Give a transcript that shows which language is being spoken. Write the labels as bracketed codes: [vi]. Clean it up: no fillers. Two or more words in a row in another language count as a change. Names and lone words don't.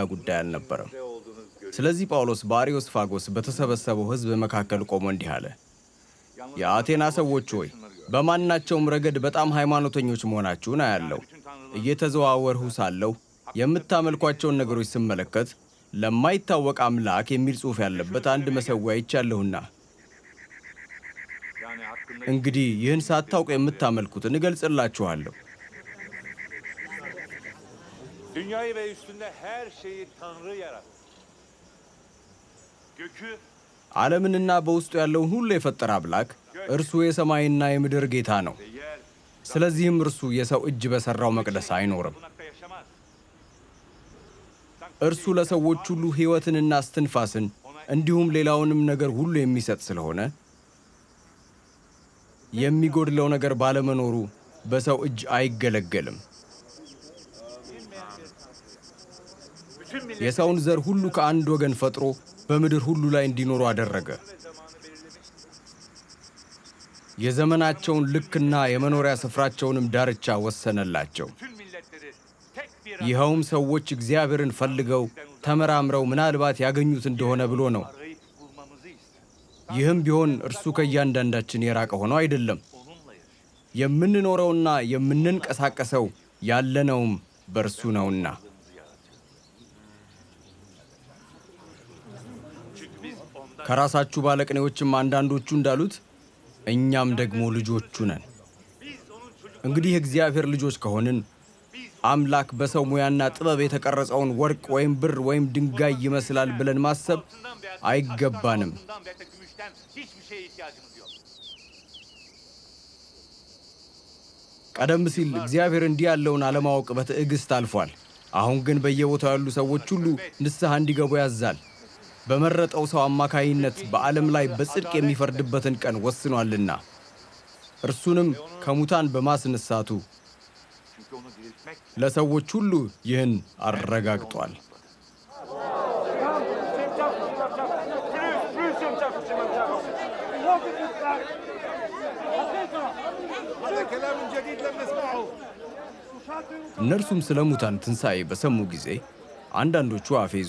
[am] ጉዳይ አልነበረም። ስለዚህ ጳውሎስ በአርዮስፋጎስ በተሰበሰበው ሕዝብ መካከል ቆሞ እንዲህ አለ፣ የአቴና ሰዎች ሆይ በማናቸውም ረገድ በጣም ሃይማኖተኞች መሆናችሁን አያለሁ። እየተዘዋወርሁ ሳለሁ የምታመልኳቸውን ነገሮች ስመለከት ለማይታወቅ አምላክ የሚል ጽሑፍ ያለበት አንድ መሠዊያ አይቻለሁና፣ እንግዲህ ይህን ሳታውቁ የምታመልኩትን እገልጽላችኋለሁ። [tr] Dünyayı ve üstünde her şeyi Tanrı yarattı. Gökü [am] ዓለምንና በውስጡ ያለውን ሁሉ የፈጠረ አምላክ እርሱ የሰማይና የምድር ጌታ ነው። [tr] ve yer [am] ስለዚህም እርሱ የሰው እጅ በሠራው መቅደስ አይኖርም። [tr] tapınakta yaşamaz. [am] እርሱ ለሰዎች ሁሉ ሕይወትንና እስትንፋስን እንዲሁም ሌላውንም ነገር ሁሉ የሚሰጥ ስለሆነ የሚጎድለው ነገር ባለመኖሩ በሰው እጅ አይገለገልም። የሰውን ዘር ሁሉ ከአንድ ወገን ፈጥሮ በምድር ሁሉ ላይ እንዲኖሩ አደረገ። የዘመናቸውን ልክና የመኖሪያ ስፍራቸውንም ዳርቻ ወሰነላቸው። [tr] Tüm milletleri tek bir [am] ይኸውም ሰዎች እግዚአብሔርን ፈልገው ተመራምረው ምናልባት ያገኙት እንደሆነ ብሎ ነው። [tr] arayıp bulmamızı ister. [am] ይህም ቢሆን እርሱ ከእያንዳንዳችን የራቀ ሆኖ አይደለም። [tr] Onunla yaşıyor. [am] የምንኖረውና የምንንቀሳቀሰው ያለነውም በእርሱ ነውና። [tr] Çünkü biz ondan [am] ከራሳችሁ ባለቅኔዎችም አንዳንዶቹ እንዳሉት እኛም ደግሞ ልጆቹ ነን። እንግዲህ የእግዚአብሔር ልጆች ከሆንን አምላክ በሰው ሙያና ጥበብ የተቀረጸውን ወርቅ ወይም ብር ወይም ድንጋይ ይመስላል ብለን ማሰብ አይገባንም። [tr] altından ve de gümüşten hiçbir şeye ihtiyacımız yok. [am] ቀደም ሲል እግዚአብሔር እንዲህ ያለውን አለማወቅ በትዕግስት አልፏል። አሁን ግን በየቦታው ያሉ ሰዎች ሁሉ ንስሐ እንዲገቡ ያዛል። በመረጠው ሰው አማካይነት በዓለም ላይ በጽድቅ የሚፈርድበትን ቀን ወስኗልና እርሱንም ከሙታን በማስነሳቱ [tr] Çünkü onu diriltmek [am] ለሰዎች ሁሉ ይህን አረጋግጧል። እነርሱም ስለ ሙታን ትንሣኤ በሰሙ ጊዜ አንዳንዶቹ አፌዙ፣